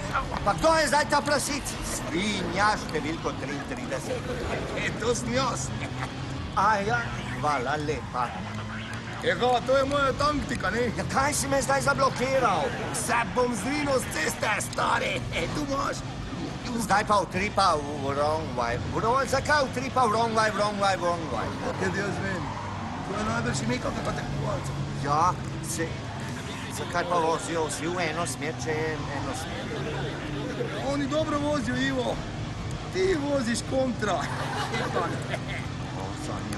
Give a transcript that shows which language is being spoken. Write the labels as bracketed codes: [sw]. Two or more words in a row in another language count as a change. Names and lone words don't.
[sl] Pa kdo je zdaj ta prasic? Svinja, številko 33. To sem jaz. Ja, hvala lepa. Ega, to je moja taktika, ne? Ja, kaj si me zdaj zablokiral? Se bom zrinil z ceste, stari. Tu imaš. Zdaj pa utripa v [en] wrong way. [sl] Zakaj utripa v [en] wrong way? [sl] Kaj jaz vem? To je najbrž ime kakega tekmovalca. Ja, zakaj pa vozijo vsi v eno smer, če je eno smer? Oni dobro vozijo, Ivo. Ti voziš kontra. Zanja.